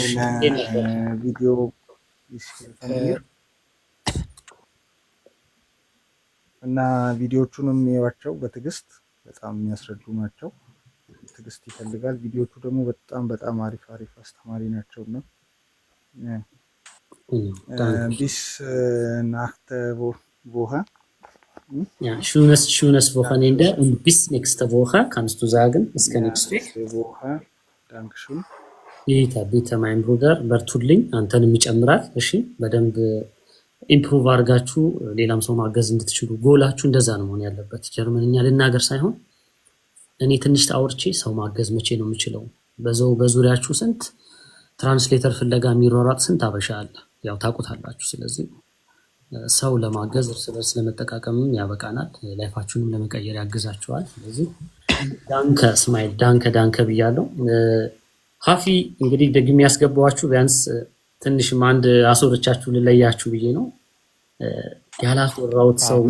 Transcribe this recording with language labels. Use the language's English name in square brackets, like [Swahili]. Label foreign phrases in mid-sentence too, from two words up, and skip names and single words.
[Amharic] ቪዲዮ እና ቪዲዮቹንም የሚያዩዋቸው በትዕግስት በጣም የሚያስረዱ ናቸው። ትዕግስት ይፈልጋል። ቪዲዮቹ ደግሞ በጣም አሪፍ አስተማሪ ናቸው እና [German] bis nächste Woche. Ja, schönes Wochenende und bis nächste Woche, kannst du sagen, bis nächste Woche. Dankeschön. Bitte mein Bruder, [Amharic] በርቱልኝ አንተንም ይጨምራል። እሺ በደንብ ኢምፕሩቭ አድርጋችሁ ሌላም ሰው ማገዝ እንድትችሉ ጎላችሁ እንደዛ ነው መሆን ያለበት። ጀርመንኛ ልናገር ሳይሆን እኔ ትንሽ አውርቼ ሰው ማገዝ መቼ ነው የምችለው? በዙሪያችሁ ስንት ትራንስሌተር ፍለጋ የሚሯሯጥ ስንት አበሻ አለ፣ ያው ታውቁታላችሁ። ስለዚህ ሰው ለማገዝ እርስ በርስ ለመጠቃቀምም ያበቃናል፣ ላይፋችሁንም ለመቀየር ያግዛችኋል። ስለዚህ ዳንከ እስማኤል ዳንከ ብያለሁ። ሀፊ እንግዲህ ደግሜ ያስገባኋችሁ ቢያንስ ትንሽም አንድ አስወርቻችሁ ልለያችሁ ብዬ ነው። ያላስወራሁት ሰው